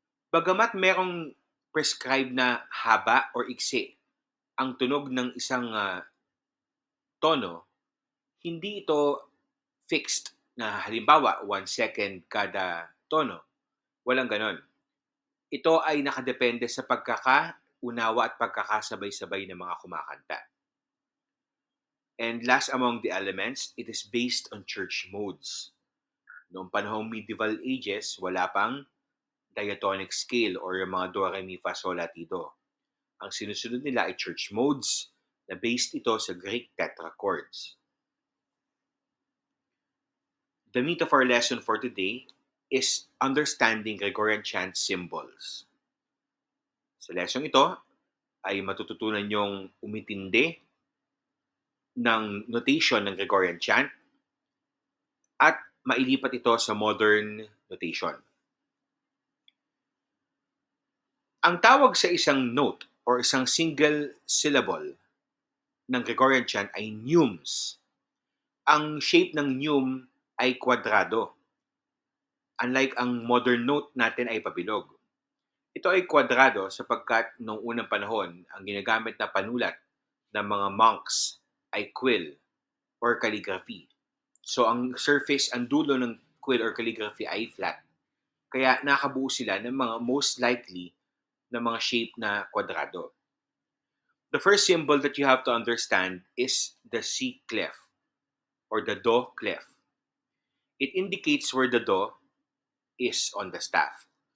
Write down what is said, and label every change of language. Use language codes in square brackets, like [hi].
[tl] Bagamat merong prescribed na haba or iksi ang tunog ng isang tono, hindi ito fixed na halimbawa 1 second kada tono. Walang ganon. Ito ay nakadepende sa pagkakaunawa at pagkakasabay-sabay ng mga kumakanta. [en] And last among the elements, it is based on church modes. [tl] Noong panahong medieval ages, wala pang diatonic scale or yung mga do, re, mi, fa, sol, la, ti, do. Ang sinusunod nila ay church modes na based ito sa Greek tetrachords. [en] The meat of our lesson for today is understanding Gregorian chant symbols. [tl] Sa lesson ito ay matututunan niyong umitindi ng notation ng Gregorian chant at mailipat ito sa modern notation. Ang tawag sa isang note or isang single syllable ng Gregorian chant ay neumes. Ang shape ng neume ay kwadrado. Unlike ang modern note natin ay pabilog. Ito ay kwadrado sapagkat noong unang panahon, ang ginagamit na panulat ng mga monks ay quill or calligraphy. So ang surface, ang dulo ng quill or calligraphy ay flat. Kaya nakabuo sila ng mga most likely na mga shape na kwadrado. [en] The first symbol that you have to understand is the C clef or the Do clef. It indicates where the Do is on the staff.